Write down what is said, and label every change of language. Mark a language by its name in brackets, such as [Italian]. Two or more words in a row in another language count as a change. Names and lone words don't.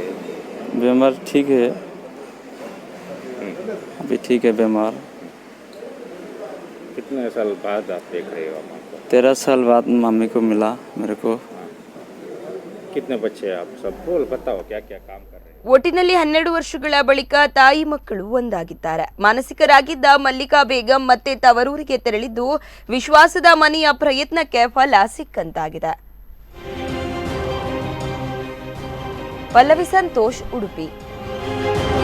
[Hindi] बीमार ठीक है, अभी ठीक है बीमार। कितने साल बाद आप देख रहे हो माँ को? 13 साल बाद मम्मी को मिला मेरे को। कितने बच्चे हैं आप सबको बताओ, क्या क्या काम कर रहे हैं? [Kannada] ಒಟ್ಟಿನಲ್ಲಿ 12 ವರ್ಷಗಳ ಬಳಿಕ ತಾಯಿ ಮಕ್ಕಳು ಒಂದಾಗಿದ್ದಾರೆ. ಮಾನಸಿಕರಾಗಿದ್ದ ಮಲ್ಲಿಕಾ ಬೇಗಂ ಮತ್ತೆ ತವರೂರಿಗೆ ತೆರಳಿದ್ದು ವಿಶ್ವಾಸದ ಮನೆಯ ಪ್ರಯತ್ನಕ್ಕೆ ಫಲ ಸಿಕ್ಕಂತಾಗಿದೆ. ಪಲ್ಲವಿ ಸಂತೋಷ್, ಉಡುಪಿ.